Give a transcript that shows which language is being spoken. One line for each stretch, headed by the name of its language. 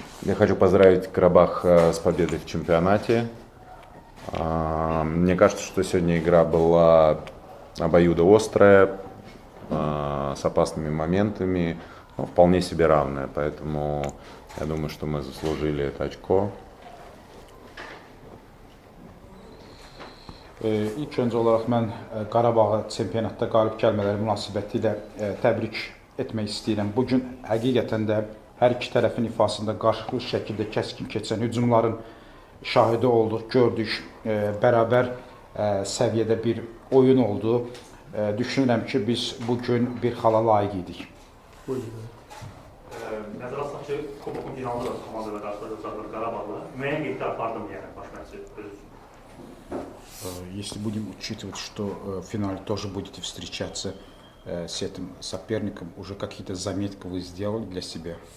Russian: Я хочу поздравить Карабах с победой в чемпионате. Мне кажется, что сегодня игра была обоюдоострая, с опасными моментами, но вполне себе равная. Поэтому я думаю, что мы заслужили это очко.
Azerbaijani: İlk öncə olaraq mən Qarabağı çempionatda qalib gəlmələri münasibətilə təbrik etmək istəyirəm. Bugün həqiqətən də hər iki tərəfin ifasında qarşılıqlı şəkildə kəskin keçən hücumların şahidi olduq, gördük. Bərabər səviyyədə bir oyun oldu. Düşünürəm ki, biz bugün bir xala layiq idik. Nəzərə alsaq ki, Kubokun finalında da komandada qarşılaşacaqlar Qarabağla. Müəyyən qeydlər vardı mı yəni baş məşqçi öz üçün?
Russian: Если будем учитывать, что в финале тоже будете встречаться с этим соперником, уже какие-то заметки вы сделали для себя?